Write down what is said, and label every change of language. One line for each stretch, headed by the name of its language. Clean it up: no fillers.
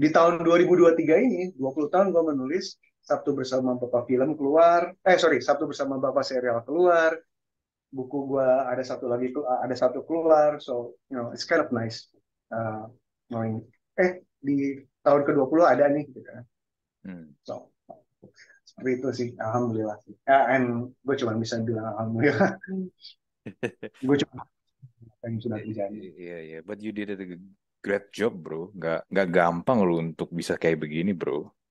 Indonesian: Di tahun 2023 ini 20 tahun gue menulis, Sabtu Bersama Bapak film keluar, Sabtu Bersama Bapak serial keluar, buku gue ada satu keluar,
English: so it's kind of nice, knowing
Indonesian: di tahun ke-20 ada nih gitu kan. Hmm. So, seperti itu sih, alhamdulillah sih. And gue cuma bisa bilang alhamdulillah. Gue cuma yang sudah terjadi. Iya, iya.
English: But you did a great job, bro.
Indonesian: Nggak gampang lo untuk bisa kayak begini, bro.